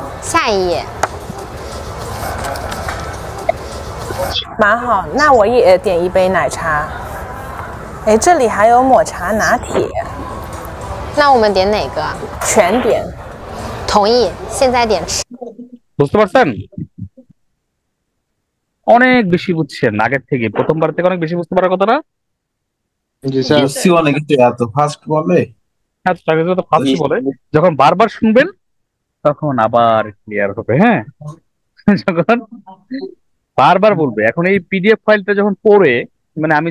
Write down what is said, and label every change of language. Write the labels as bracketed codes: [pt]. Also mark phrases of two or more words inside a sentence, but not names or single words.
[zh] 下一页，蛮好，那我也点一杯奶茶。哎，这里还有抹茶拿铁，那我们点哪个？全点。同意，现在点吃。 [bn] বুঝতে পারছেন অনেক বেশি বুঝছেন আগের থেকে প্রথমবার থেকে অনেক বেশি বুঝতে পারার কথা না জি স্যার বুঝছি অনেক কিছু এত ফাস্ট বলে হ্যাঁ তাকে তো ফার্স্টই বলে যখন বারবার শুনবেন তখন আবার ক্লিয়ার হবে হ্যাঁ যখন বারবার বলবে এখন এই [en] PDF file [bn] যখন পড়ে মানে আমি